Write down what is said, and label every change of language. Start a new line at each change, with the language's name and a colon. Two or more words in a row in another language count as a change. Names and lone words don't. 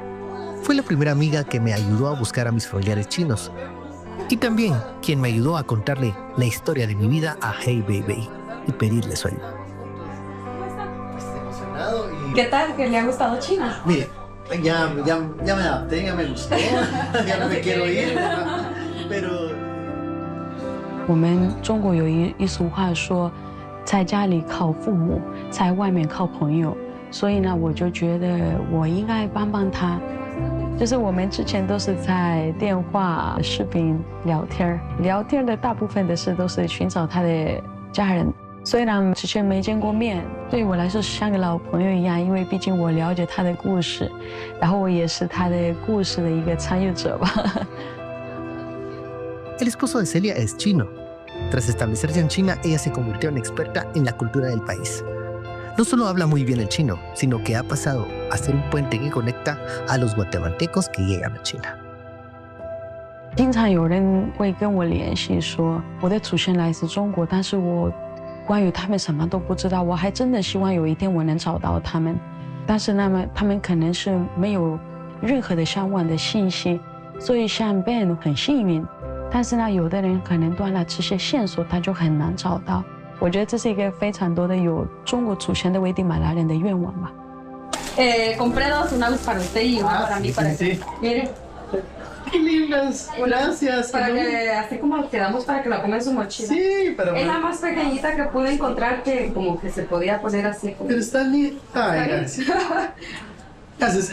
Spanish: Fue la primera amiga que me ayudó a buscar a mis familiares chinos y también quien me ayudó a contarle la historia de mi vida a Hey Bei y pedirle su ayuda. ¿Qué tal? ¿Que le ha gustado China? mire, ya me adapté, ya me gustó, ya no me quiero ir, pero
Chinese: 我们中国有一俗话说，在家里靠父母，在外面靠朋友。所以呢，我就觉得我应该帮帮他。就是我们之前都是在电话、视频聊天的大部分的事都是寻找他的家人。虽然之前没见过面，对我来说像个老朋友一样，因为毕竟我了解他的故事，然后我也是他的故事的一个参与者吧。
Spanish: El esposo de Celia es chino. Tras establecerse en China, ella se convirtió en experta en la cultura del país. No solo habla muy bien el chino, sino que ha pasado a ser un puente que conecta a los guatemaltecos que llegan a China.
Chinese: 经常有人会跟我联系说，我的祖先来自中国，但是我关于他们什么都不知道。我还真的希望有一天我能找到他们，但是他们可能是没有任何的相关的信息。所以像 Ben 很幸运，但是呢，有的人可能断了这些线索，他就很难找到。我觉得这是一个非常多的有中国祖先的危地马拉人的愿望吧。
Spanish: compré dos, una para usted y una para mí. Para que, mire. Qué lindas, gracias. Para que, así como quedamos para que la ponga en su mochila. Sí, pero... Es la más pequeñita que pude encontrar que como que se podía poner así. Como... Pero está linda. Ay, gracias. Gracias.